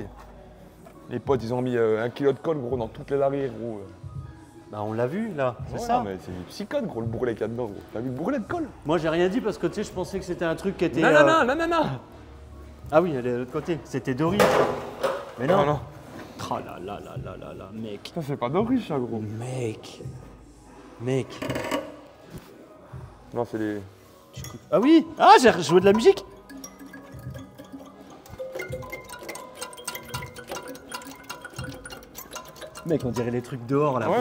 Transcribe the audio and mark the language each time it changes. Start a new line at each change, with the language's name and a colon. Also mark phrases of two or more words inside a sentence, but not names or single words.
French: Les potes, ils ont mis 1 kilo de colle, gros, dans toutes les arrières, gros. Bah, on l'a vu là, c'est Ouais, ça. non, mais c'est du psychode, gros, le bourrelet qu'il y a dedans, gros. T'as vu le bourrelet de colle? Moi, j'ai rien dit parce que tu sais, je pensais que c'était un truc qui était. Non. Ah oui, elle est de l'autre côté. C'était Doris. Mais non. Non. Oh là là là là là là, mec. Ça, c'est pas d'origine, ça, gros. Mec. Non, c'est les. Ah oui. Ah, j'ai joué de la musique. Mec, on dirait les trucs dehors là,